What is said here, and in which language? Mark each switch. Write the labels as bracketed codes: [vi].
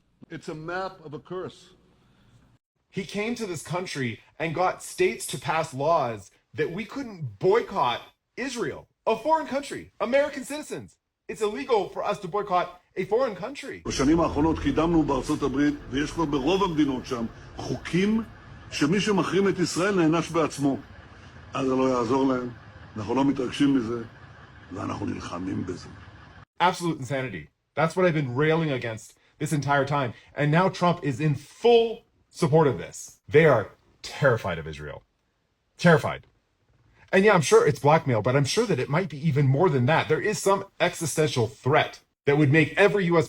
[en] It's a map of a curse. He came to this country and got states to pass laws that we couldn't boycott Israel, a foreign country, American citizens. It's illegal for us to boycott a foreign country. [he] בשנים האחרונות קידמנו בארצות הברית, ויש כבר ברוב המדינות שם, חוקים שמי שמחרים את ישראל נענש בעצמו. אז זה לא יעזור להם, אנחנו לא מתרגשים מזה, ואנחנו נלחמים בזה. [en] Absolute insanity. That's what I've been railing against this entire time. And now Trump is in full support of this. They are terrified of Israel. Terrified. And yeah, I'm sure it's blackmail, but I'm sure that it might be even more than that. There is some existential threat that would make every U.S.